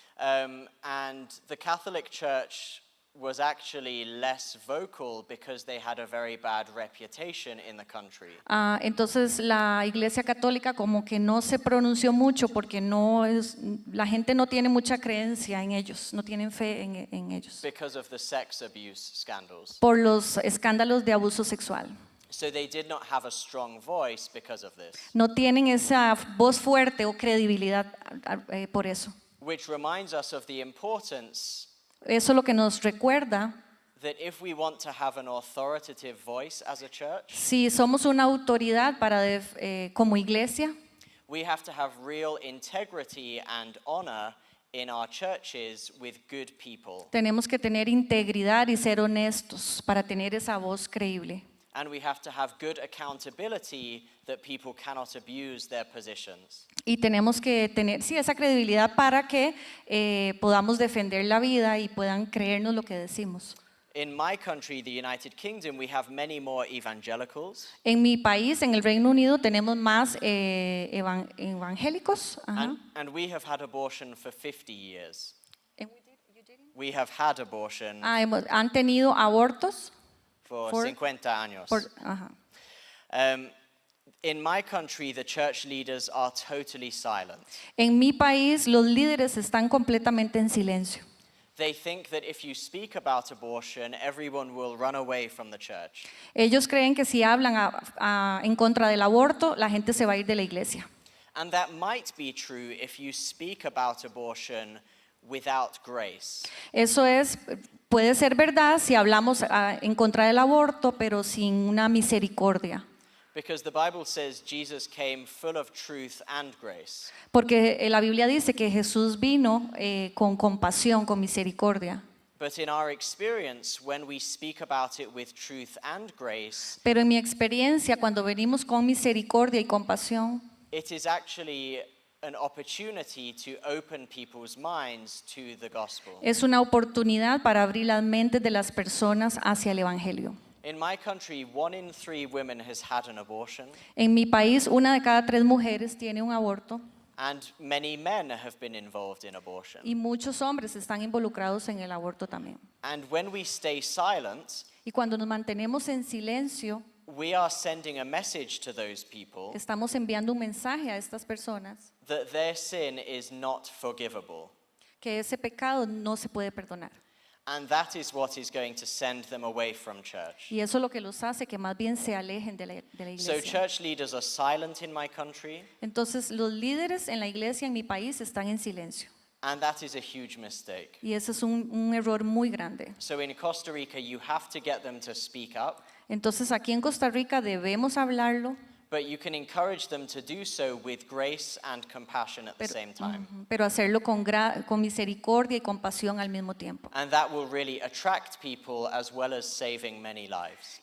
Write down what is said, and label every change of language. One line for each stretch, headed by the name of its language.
English: And the Catholic Church was actually less vocal because they had a very bad reputation in the country.
Spanish: Entonces la Iglesia Católica como que no se pronunció mucho porque la gente no tiene mucha creencia en ellos, no tienen fe en ellos.
English: Because of the sex abuse scandals.
Spanish: Por los escándalos de abuso sexual.
English: So they did not have a strong voice because of this.
Spanish: No tienen esa voz fuerte o credibilidad por eso.
English: Which reminds us of the importance
Spanish: Eso es lo que nos recuerda.
English: that if we want to have an authoritative voice as a church,
Spanish: Si somos una autoridad como iglesia,
English: we have to have real integrity and honor in our churches with good people.
Spanish: tenemos que tener integridad y ser honestos para tener esa voz creíble.
English: And we have to have good accountability that people cannot abuse their positions.
Spanish: Y tenemos que tener, esa credibilidad para que podamos defender la vida y puedan creernos lo que decimos.
English: In my country, the United Kingdom, we have many more evangelicals.
Spanish: En mi país, en el Reino Unido, tenemos más evangélicos. Ajá.
English: And we have had abortion for 50 years. We have had abortion
Spanish: Han tenido abortos
English: for 50 años. ajá. In my country, the church leaders are totally silent.
Spanish: En mi país, los líderes están completamente en silencio.
English: They think that if you speak about abortion, everyone will run away from the church.
Spanish: Ellos creen que si hablan en contra del aborto, la gente se va a ir de la iglesia.
English: And that might be true if you speak about abortion without grace.
Spanish: Eso puede ser verdad si hablamos en contra del aborto, pero sin una misericordia.
English: Because the Bible says Jesus came full of truth and grace.
Spanish: Porque la Biblia dice que Jesús vino con compasión, con misericordia.
English: But in our experience, when we speak about it with truth and grace,
Spanish: Pero en mi experiencia, cuando venimos con misericordia y compasión,
English: it is actually an opportunity to open people's minds to the gospel.
Spanish: es una oportunidad para abrir las mentes de las personas hacia el Evangelio.
English: In my country, 1 in 3 women has had an abortion,
Spanish: En mi país, 1 de cada 3 mujeres tiene un aborto
English: and many men have been involved in abortion.
Spanish: y muchos hombres están involucrados en el aborto también.
English: And when we stay silent,
Spanish: Y cuando nos mantenemos en silencio,
English: we are sending a message to those people
Spanish: estamos enviando un mensaje a estas personas
English: that their sin is not forgivable.
Spanish: que ese pecado no se puede perdonar.
English: And that is what is going to send them away from church.
Spanish: Y eso es lo que los hace que más bien se alejen de la
English: So
Spanish: iglesia.
English: church leaders are silent in my country,
Spanish: Entonces los líderes en la iglesia en mi país están en silencio.
English: and that is a huge mistake.
Spanish: Y ese es un error muy grande.
English: So in Costa Rica, you have to get them to speak up,
Spanish: Entonces aquí en Costa Rica debemos hablarlo,
English: but you can encourage them to do so with grace and compassion at the same time.
Spanish: pero hacerlo con misericordia y compasión al mismo tiempo.
English: And that will really attract people as well as saving many lives.